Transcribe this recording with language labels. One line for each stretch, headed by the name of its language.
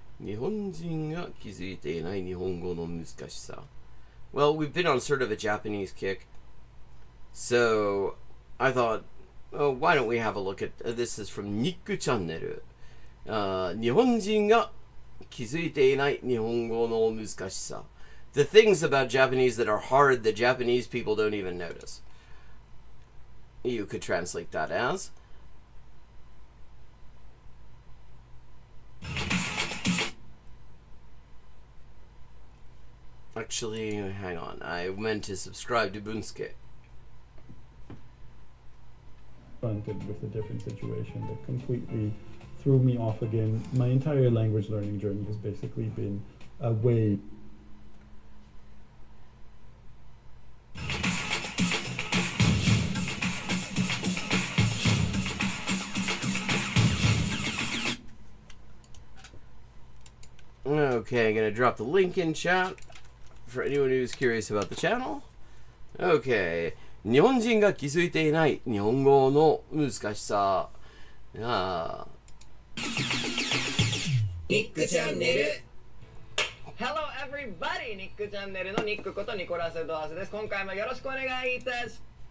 Japanese: 日本人が気づいていない日本語の難しさ.
English: Well, we've been on sort of a Japanese kick. So, I thought, oh, why don't we have a look at, this is from Nick Channel.
Japanese: 日本人が気づいていない日本語の難しさ.
English: The things about Japanese that are hard that Japanese people don't even notice. You could translate that as... Actually, hang on. I meant to subscribe to Bunsuke. Confronted with a different situation that completely threw me off again. My entire language learning journey has basically been a way. Okay, I'm gonna drop the link in chat for anyone who's curious about the channel. Okay.
Japanese: 日本人が気づいていない日本語の難しさ. ニックチャンネル
English: Hello everybody!
Japanese: ニックチャンネルのニックことニコラス・ドアスです。今回もよろしくお願いいたします。